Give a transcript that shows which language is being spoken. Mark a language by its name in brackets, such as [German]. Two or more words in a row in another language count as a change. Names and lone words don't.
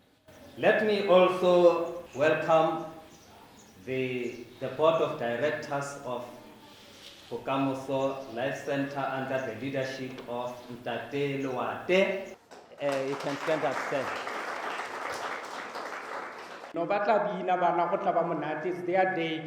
[English] Let me also welcome the board of directors of Bokamoso Life Center under the leadership of Mtate Luate. You can stand upstairs. [Tswana] No batla bina bana go tla ba monate, [English] it's their day.